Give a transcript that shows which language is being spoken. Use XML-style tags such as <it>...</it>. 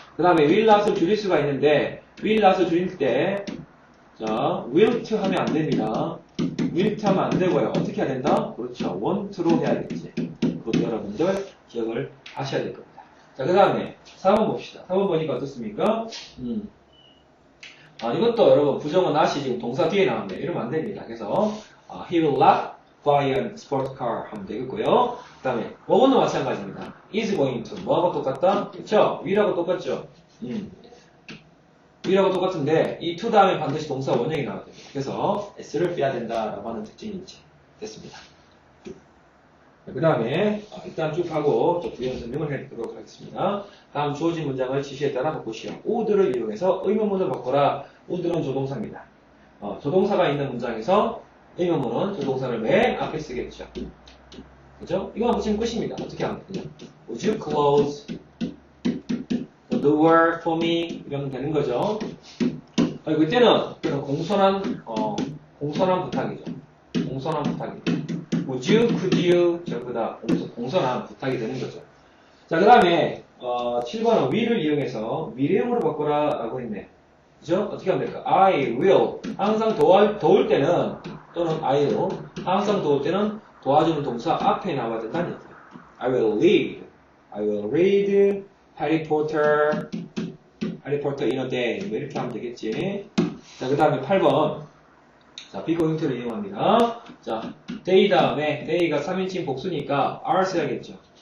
<ko>그 다음에 will not을 줄일 수가 있는데 will not을 줄일 때 자, will to 하면 안 됩니다. will to 하면 안 되고요. 어떻게 해야 된다? 그렇죠. want to로 해야겠지. 그것도 여러분들 기억을 하셔야 될 겁니다. 자, 그 다음에 4번 봅시다. 4번 보니까 어떻습니까? 이것도 여러분 부정은 not이 지금 동사 뒤에 나왔네요. 이러면 안 됩니다.</ko> <en>그래서 he will not buy a sport car</en> <ko>하면 되겠고요. 그 다음에 뭐건도 마찬가지입니다. is going to 뭐하고 똑같다? 그쵸? will하고 똑같죠? will하고 똑같은데 이 to 다음에 반드시 동사 원형이 나와야 됩니다. 그래서 s를 빼야 된다라고 하는 특징이 있지. 됐습니다. 그 다음에 일단 쭉 하고 또 부연 설명을 해드리도록 하겠습니다. 다음 주어진 문장을 지시에 따라 바꾸시오. would를 이용해서 의문문을 바꿔라. would는 조동사입니다. 조동사가 있는 문장에서 의문문은 조동사를 맨 앞에 쓰겠죠. 그죠? 이거만 붙이면 끝입니다. 어떻게 하면 되냐?</ko> <en>Would you close the door for me?</en> <ko>이러면 되는 거죠. 그때는 공손한 부탁이죠. 공손한 부탁이죠.</ko> <en>Would you, could you,</en> <ko>전부 다 공손한 부탁이 되는 거죠. 자, 그 다음에 7번은 will을 이용해서 미래형으로 바꿔라 라고 했네. 그죠? 어떻게 하면 될까?</ko> <en>I will.</en> <ko>항상 도울 때는, 또는 I'll. 항상 도울 때는 도와주는 동사 앞에 나와야 된다는 얘기예요.</ko> <en>I will read. I will read Harry Potter in a day.</en> <ko>뭐 이렇게 하면 되겠지. 자, 그 다음에 8번. 자, be going to를 이용합니다. 자, day 다음에 day가 3인칭 복수니까 are 써야겠죠.</ko>